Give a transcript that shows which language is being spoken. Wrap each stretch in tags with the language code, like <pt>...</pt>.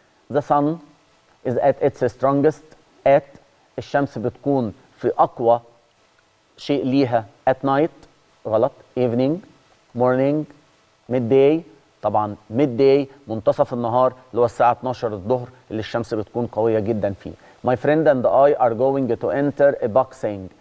<en>the sun is at its strongest at</en> <ar>الشمس بتكون في أقوى شيء ليها</ar> <en>at night. غلط. evening morning midday</en> <ar>طبعا ميد داي منتصف النهار اللي هو الساعة 12 الظهر اللي الشمس بتكون قوية جدا فيه.</ar> <en>My friend and I are going to enter a boxing.</en>